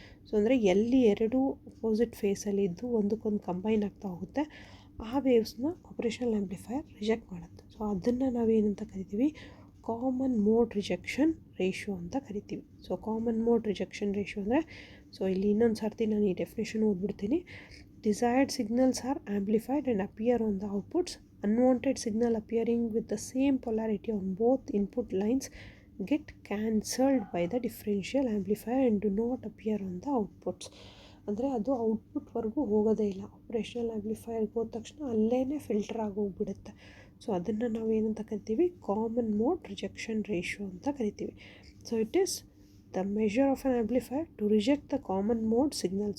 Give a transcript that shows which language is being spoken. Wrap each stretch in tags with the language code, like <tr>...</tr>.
<kn>So ಅಂದರೆ ಎಲ್ಲಿ ಎರಡು ಅಪೋಸಿಟ್ ಫೇಸಲ್ಲಿ ಇದ್ದು ಒಂದಕ್ಕೊಂದು ಕಂಬೈನ್ ಆಗ್ತಾ ಹೋಗುತ್ತೆ, ಆ ವೇವ್ಸ್ನ ಆಪ್ರೇಷನಲ್ ಆ್ಯಂಪ್ಲಿಫೈಯರ್ ರಿಜೆಕ್ಟ್ ಮಾಡುತ್ತೆ. ಸೊ ಅದನ್ನು ನಾವೇನಂತ ಕರಿತೀವಿ, ಕಾಮನ್ ಮೋಡ್ ರಿಜೆಕ್ಷನ್ ರೇಷಿಯೋ ಅಂತ ಕರಿತೀವಿ. So common mode rejection ratio ಅಂದರೆ, ಸೊ ಇಲ್ಲಿ ಇನ್ನೊಂದು ಸರ್ತಿ ನಾನು ಈ definition ಓದ್ಬಿಡ್ತೀನಿ.</kn> <en>Desired signals are amplified and appear on the outputs. Unwanted signal appearing with the same polarity on both input lines get cancelled by the differential amplifier and do not appear on the outputs.</en> <kn>ಅಂದರೆ ಅದು ಔಟ್ಪುಟ್ವರೆಗೂ ಹೋಗೋದೇ ಇಲ್ಲ, operational ಆ್ಯಂಪ್ಲಿಫೈಯರ್ಗೆ ಹೋದ ತಕ್ಷಣ ಅಲ್ಲೇ filter ಆಗೋಗ್ಬಿಡುತ್ತೆ. So ಅದನ್ನು ನಾವು ಏನಂತ ಕರಿತೀವಿ, ಕಾಮನ್ ಮೋಡ್ ರಿಜೆಕ್ಷನ್ ರೇಷಿಯೋ ಅಂತ ಕರಿತೀವಿ.</kn> <en>So it is the measure of an amplifier to reject the common mode signal.</en>